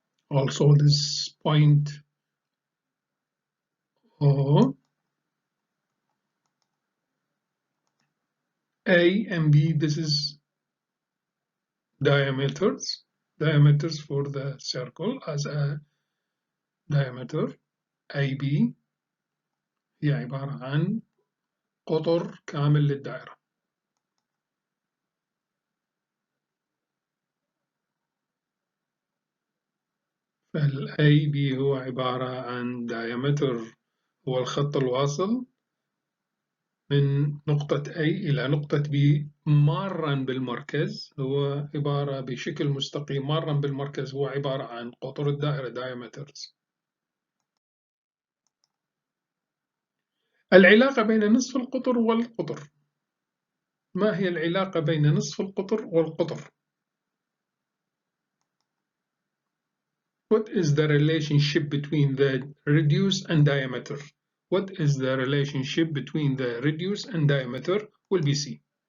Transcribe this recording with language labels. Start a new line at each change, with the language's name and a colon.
English: Also this point O. A and B, this is diameters for the circle as a diameter.
Arabic: AB هي عبارة عن قطر كامل للدائرة. فال AB هو عبارة عن diameter هو الخط الواصل من نقطة A إلى نقطة B مارا بالمركز، هو عبارة بشكل مستقيم مارا بالمركز، هو عبارة عن قطر الدائرة diameters. العلاقة بين نصف القطر والقطر. ما هي العلاقة بين نصف القطر والقطر؟
English: What is the relationship between the radius and diameter? What is the relationship between the radius and diameter? Will be C.